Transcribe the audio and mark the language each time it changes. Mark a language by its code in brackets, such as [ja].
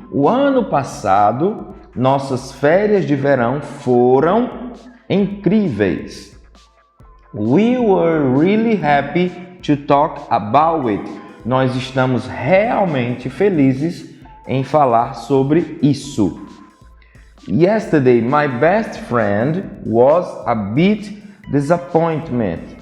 [pt] O ano passado, nossas férias de verão foram incríveis. [en] We were really happy to talk about it. [pt] Nós estamos realmente felizes em falar sobre isso. [en] Yesterday, my best friend was a bit disappointed.